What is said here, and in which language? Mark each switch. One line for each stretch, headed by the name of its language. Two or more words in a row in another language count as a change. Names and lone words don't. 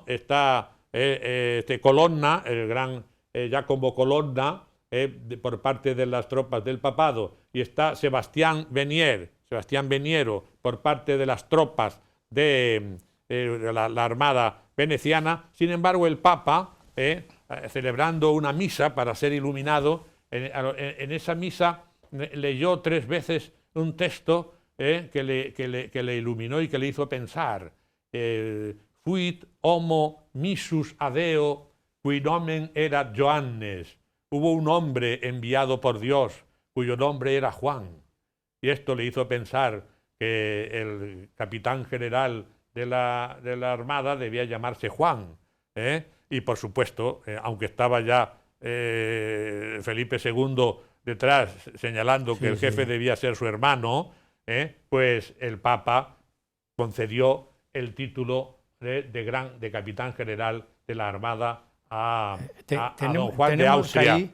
Spanish: Está Colonna, el gran Giacomo Colonna, por parte de las tropas del papado, y está Sebastián Veniero, por parte de las tropas de la Armada veneciana. Sin embargo, el Papa, celebrando una misa para ser iluminado, en esa misa leyó 3 veces un texto que le iluminó y que le hizo pensar.
Latin: Fuit homo missus adeo, cui nomen era Johannes.
Spanish: Hubo un hombre enviado por Dios, cuyo nombre era Juan. Y esto le hizo pensar que el capitán general de la Armada debía llamarse Juan. Y por supuesto, aunque estaba ya Felipe II detrás señalando que el jefe debía ser su hermano, pues el Papa concedió el título de capitán general de la Armada a don Juan de Austria.